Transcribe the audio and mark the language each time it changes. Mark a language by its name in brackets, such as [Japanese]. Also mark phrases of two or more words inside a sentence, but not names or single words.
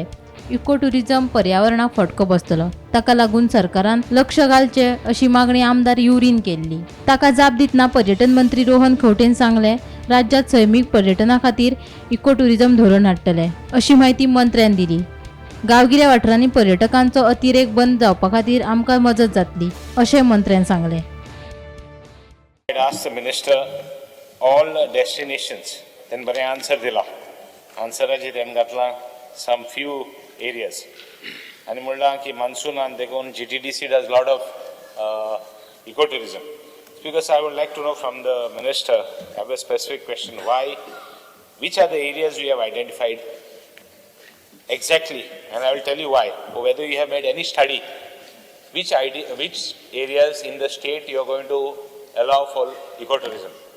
[English] eco tourism [Konkani] पर्यावरणाक फटको बसतलो, ताका लागून सरकारान लक्ष घालचें अशी मागणी आमदार युरीन केल्ली. ताका जाप दितना पर्यटन मंत्री रोहन खंवटेन सांगलें, राज्यात सैमीक पर्यटना खातीर [English] eco tourism [Konkani] धोरण हाडटले अशी माहिती मंत्र्यान दिली. गांवगिऱ्या वाठारांनी पर्यटकांचो अतिरेक बंद जावपा खातीर आमकां मजत जातली अशें मंत्र्यान सांगलें. [English] I asked the minister all destinations, then [Konkani] बरें आन्सर दिला. आन्सराची तेम घातला [English] some few areas. [Konkani] आनी म्हणलां की मान्सूनान देखून [English] GTDC does lot of ecotourism. Because I would like to know from the minister, I have a specific question, which are the areas we have identified exactly, and I will tell you why, or whether you have made any study, which areas in the state you are going to allow for ecotourism.